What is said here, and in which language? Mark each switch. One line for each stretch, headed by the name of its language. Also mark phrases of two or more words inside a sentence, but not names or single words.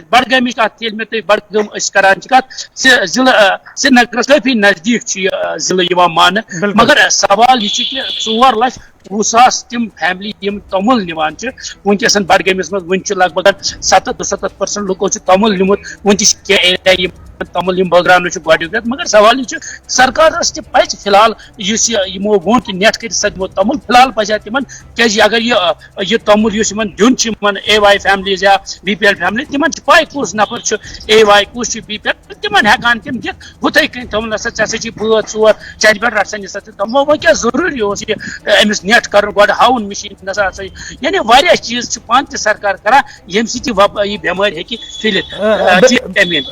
Kashmiri: بڈگامِچ کتھ ییٚلہِ مےٚ تُہۍ بڈگٲم أسۍ کران چھِ کتھ ضلعہٕ سرینگرس کٲفی نزدیٖک چھُ یہِ ضلعہٕ یِوان ماننہٕ مگر سوال یہِ چھُ کہِ 4,20,000 تِم فیملی یِم توٚمُل نِوان چھِ وٕنکیٚسن بڈگٲمِس منٛز وُنہِ چھُ لگ بگ 70-75% لُکو چھُ توٚمُل نِمُت وُنہِ تہِ چھِ کینٛہہ ایریا یِم توٚمُل یِم بٲگراونہٕ چھُ گۄڈنیُک رٮ۪تھ. مگر سوال یہِ چھُ سرکارس تہِ پزِ فِلحال یُس یہِ یِمو ووٚن کہِ نیٹ کٔرِتھ سا دِمو توٚمُل فِلحال پزِ ہا تِمن کیازِ اگر یہِ توٚمُل یُس یِمن دیُن چھُ یِمن AY فیملیز یا BPL فیملی تِمن چھِ پاے کُس نفر چھُ AY کُس چھُ BPL تِمن ہٮ۪کان تِم دِتھ ہُتھے کٔنۍ توٚمُل ہسا ژےٚ ہسا چھِ بٲژ ژور چرِ پٮ۪ٹھ رٹھ سا نِسا ژٕ توٚمُل وۄنۍ کیٛاہ ضروٗری اوس یہِ أمِس نیٹ کرُن گۄڈٕ ہاوُن مِشیٖن نسا ہسا یعنی واریاہ چیٖز چھِ پانہٕ تہِ سرکار کران ییٚمہِ سۭتۍ یہِ بٮ۪مٲرۍ ہیٚکہِ پھٔہلِتھ.